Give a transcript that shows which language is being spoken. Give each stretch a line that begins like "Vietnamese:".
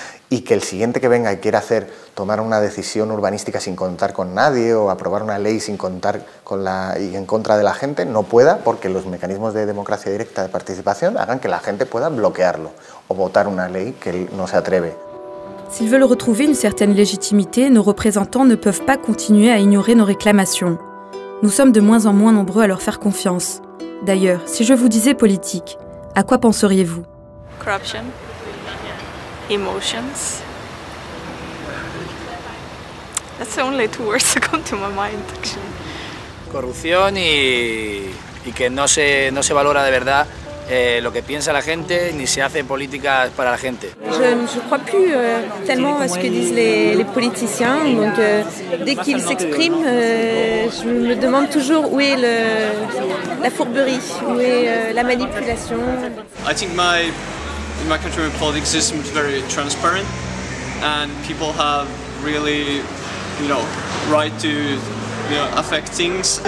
Spanish: Y que el siguiente que venga y quiera tomar una decisión urbanística sin contar con nadie o aprobar una ley sin contar y en contra de la gente, no pueda, porque los mecanismos de democracia directa de participación hagan que la gente pueda bloquearlo o votar una ley que él no se atreve.
French: S'ils veulent retrouver une certaine légitimité, nos représentants ne peuvent pas continuer à ignorer nos réclamations. Nous sommes de moins en moins nombreux à leur faire confiance. D'ailleurs, si je vous disais politique, à quoi penseriez-vous?
English: Corruption, emotions. That's the only two words that come to my mind, actually.
Spanish: Corrupción y que no se valora de verdad lo que piensa la gente, ni se hace políticas para la gente.
French: Je ne crois plus tellement à ce que disent les politiciens, donc dès qu'ils s'expriment, je me demande toujours où est la fourberie, où est la manipulation.
English: I think in my country, the politics system is very transparent, and people have really, right to affect things.